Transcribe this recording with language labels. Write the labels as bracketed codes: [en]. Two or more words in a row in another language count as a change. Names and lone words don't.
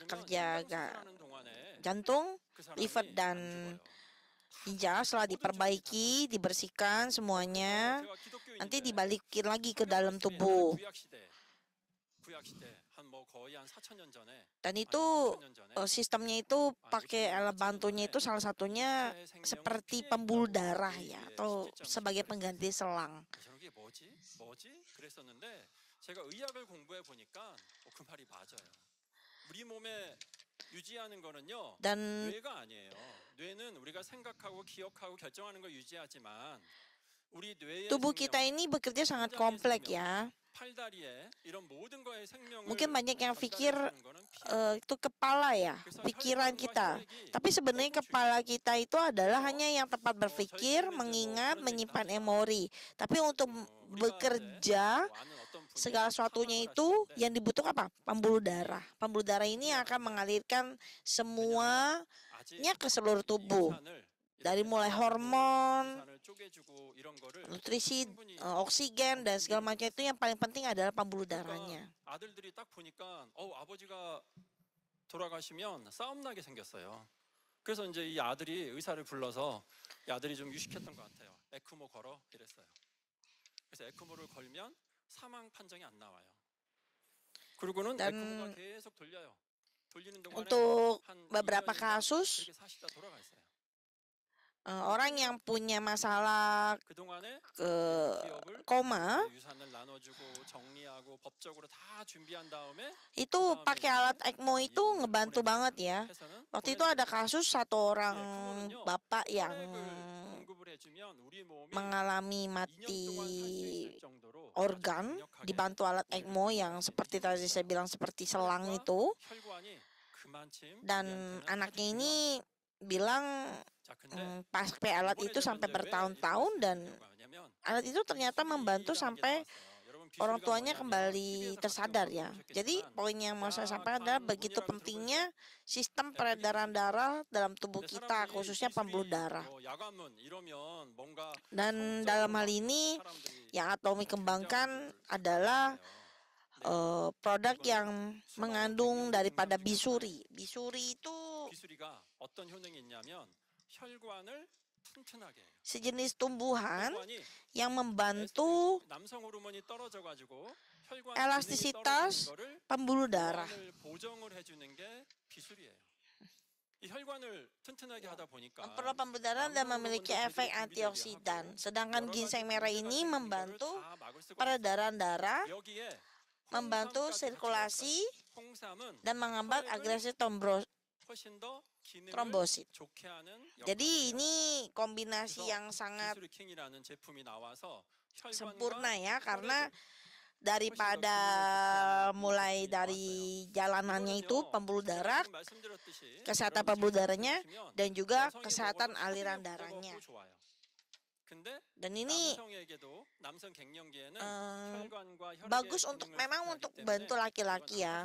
[ko] 그러면 [id] kerja [ko] 심장 수술하는 동안에 [id] jantung, [ko] 그 사람이 [id] liver, [ko] 안 [id] dan [ko] 죽어요. [id] ginjal setelah diperbaiki, dibersihkan semuanya, [ko] 제가 기독교인인데 [id] nanti dibalikin lagi ke [ko] 성경 [id] dalam [ko] 말씀이 [id] tubuh. [ko] 구약 시대 한 뭐 거의 한 4,000년 전에 [id] Dan [ko] 아니 [id] itu [ko] 6,000년 전에 [id] sistemnya itu pakai alat bantunya itu salah satunya seperti pembuluh darah ya, atau sebagai pengganti selang. [ko] 저는 이게 뭐지? 그랬었는데 제가 의학을 공부해 보니까 그 말이 맞아요. 우리 몸에 유지하는 거는요. Dan 뇌가 아니에요. 뇌는 우리가 생각하고 기억하고 결정하는 걸 유지하지만 우리 뇌의 [id] tubuh kita ini bekerja sangat kompleks ya. [ko] 팔다리에 이런 모든 거의 생명을 [id] Mungkin banyak yang pikir [ko] 전달해주는 거는 피. [id] itu kepala ya, pikiran kita. Tapi sebenarnya kepala kita itu adalah hanya yang tempat berpikir, mengingat, menyimpan memori. Tapi untuk bekerja segala sesuatunya itu yang dibutuhkan apa? Pembuluh darah. Pembuluh darah ini akan mengalirkan semuanya ke seluruh tubuh. Dari mulai hormon, nutrisi, oksigen, dan segala macam itu yang paling penting adalah pembuluh darahnya. [ko] 아들들이 딱 보니까 아버지가 돌아가시면 싸움 나게 생겼어요. 그래서 이제 이 아들이 의사를 불러서 이 아들이 좀 유식했던 것 같아요. 에크모 걸어 이랬어요. 그래서 에크모를 걸면 사망 판정이 안 나와요. 그리고는 [id] Dan [ko] 에크모가 계속 돌려요. 돌리는 동안에 [id] untuk [ko] 한 [id] beberapa [ko] 1년인가 [id] kasus [ko] 그렇게 사시다 돌아가 있어요. [id] orang yang punya masalah [ko] 그동안에 기업을 [id] koma [ko] 유산을 나눠주고 정리하고 법적으로 다 준비한 다음에 [id] itu pakai alat ECMO itu ngebantu banget ya. [ko] 해서는 [id] Waktu itu ada kasus satu orang [ko] ECMO는요, [id] bapak yang [ko] 혈액을 공급을 해주면 우리 몸이 [id] mengalami [ko] 2년 [id] mati [ko] 동안 살 수 있을 정도로 [id] organ [ko] 강력하게 [id] dibantu alat ECMO yang seperti tadi saya bilang seperti selang itu, [ko] 혈관이 그만큼 [id] dan [ko] 우리한테는 [id] anaknya [ko] 아주 [id] ini bilang [ko] 중요합니다. 자, 근데 [id] pakai alat [ko] 이번에 [id] itu [ko] 제가 [id] sampai [ko] 이제 왜 [id] bertahun-tahun [ko] 이렇게 [id] dan [ko] 말씀드리려고 하냐면 [id] alat itu ternyata membantu [ko] 비수리라는 게 [id] sampai [ko] 나왔어요. 여러분, [id] orang [ko] 비수리가 [id] tuanya [ko] 뭐냐면 [id] kembali [ko] TV에서 [id] tersadar [ko] 가끔 [id] ya. [ko] 보셨겠지만 [id] Jadi poin yang mau saya sampaikan [ko] 약간 [id] adalah begitu [ko] 문이라고 [id] pentingnya sistem peredaran darah dalam tubuh [ko] 근데 [id] kita, [ko] 사람들이 [id] khususnya pembuluh [ko] 비수리, [id] darah. [ko] 뭐 야관문 이러면 뭔가 [id] Dan [ko] 정적으로 [id] dalam hal [ko] 막 [id] ini [ko] 사람들이 [id] yang Atomi kembangkan adalah produk yang mengandung daripada bisuri. Bisuri itu [ko] 비수리가 어떤 효능이 있냐면 혈관을 튼튼하게 해요. [id] sejenis tumbuhan [ko] 혈관이 [id] yang membantu [ko] 남성 호르몬이 떨어져 가지고 혈관 [id] elastisitas [ko] 기능이 떨어지는 거를 [id] pembuluh darah. [ko] 혈관을 보정을 해 주는 게 비수리예요. 이 혈관을 튼튼하게 하다 보니까 [id] Memperoleh pembuluh darah dan memiliki efek antioksidan. Sedangkan ginseng merah ini membantu peredaran darah, [ko] 여기에 [id] membantu sirkulasi, [ko] 홍삼은 [id] dan menghambat agresi [ko] 훨씬 더 기능을 [id] trombosit. [ko] 좋게 하는 [id] Jadi ini kombinasi yang sangat [ko] 비수리킹이라는 제품이 나와서 혈관과 [id] sempurna ya, karena daripada mulai dari jalanannya itu pembuluh darah, kesehatan pembuluh darahnya, dan juga kesehatan aliran darahnya. Dan ini bagus untuk memang untuk bantu laki-laki ya.